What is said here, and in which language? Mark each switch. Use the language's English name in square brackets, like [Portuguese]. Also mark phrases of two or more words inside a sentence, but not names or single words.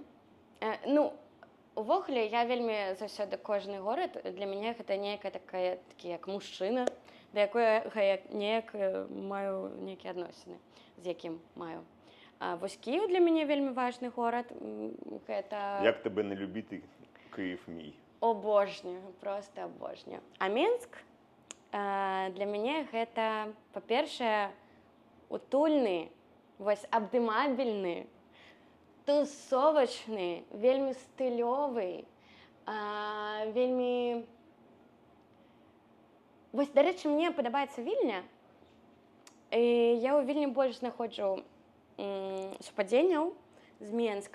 [Belarusian] Ну, увогуле, я вельмі заўсёды кожны горад, для мяне гэта нейкая такая, такі як мужчына, да якога я неяк маю нейкія адносіны, з якім маю. Вось Кіев для мяне вельмі важны горад. Гэта... [Ukrainian] Як тебе не любіти Київ мій? Обожнюю, просто обожнюю. [Belarusian] А Менск для мяне гэта, па-першае, утульны, вось абдымабельны, тусовачны, вельмі стылёвы, вельмі... Вось, дарэчы, мне падабаецца Вільня, і я ў Вільні больш знаходжу супадзенняў з Менскам.